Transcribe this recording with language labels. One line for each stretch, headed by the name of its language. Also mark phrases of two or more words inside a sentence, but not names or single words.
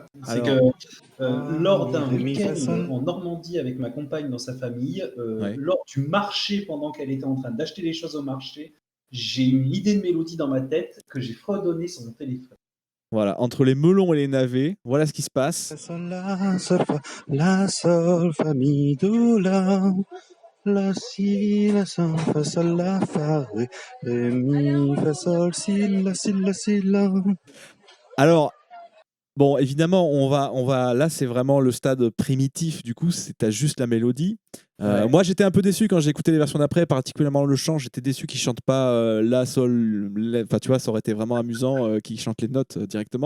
French: C'est que lors d'un week-end en Normandie avec ma compagne dans sa famille, lors du marché, pendant qu'elle était en train d'acheter des choses au marché, j'ai une idée de mélodie dans ma tête que j'ai fredonnée sur mon téléphone. Voilà, entre les melons et les navets, voilà ce qui se passe. La sol, fa, mi, do, la. La, si, la, sol, fa, sol, la, fa, ré, mi, fa, sol, si, la. Alors, bon, évidemment, on va là, c'est vraiment le stade primitif, du coup, t'as juste la mélodie. Moi, j'étais un peu déçu quand j'ai écouté les versions d'après, particulièrement le chant. J'étais déçu qu'ils chantent pas la, sol, enfin, tu vois, ça aurait été vraiment amusant qu'ils chantent les notes directement.